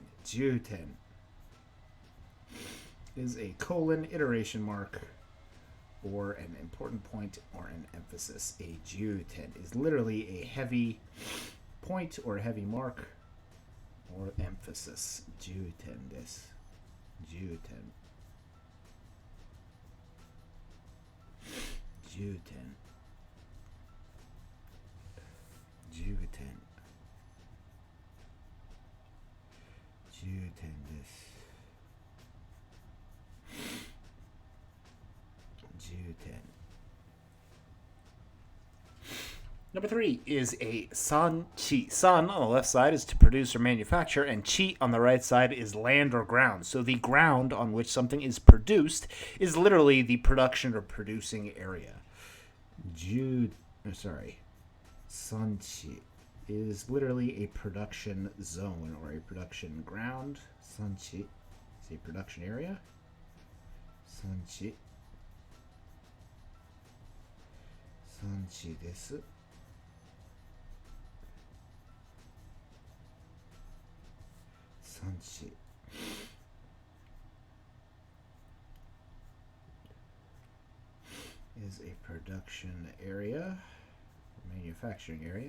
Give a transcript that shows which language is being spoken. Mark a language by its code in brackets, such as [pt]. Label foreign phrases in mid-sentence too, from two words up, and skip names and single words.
[en] Juten is a colon, iteration mark, or an important point or an emphasis. A juten is literally a heavy point or a heavy mark or emphasis. [ja] 重点です。重点。重点. Juten. 重点です. Juten. [en] Number 3 is a san-chi. San on the left side is to produce or manufacture, and chi on the right side is land or ground. So the ground on which something is produced is literally the production or producing area. San-chi is literally a production zone or a production ground. San-chi is a production area. [ja] San-chi. 産地です. [en] Sanchi is a production area, manufacturing area.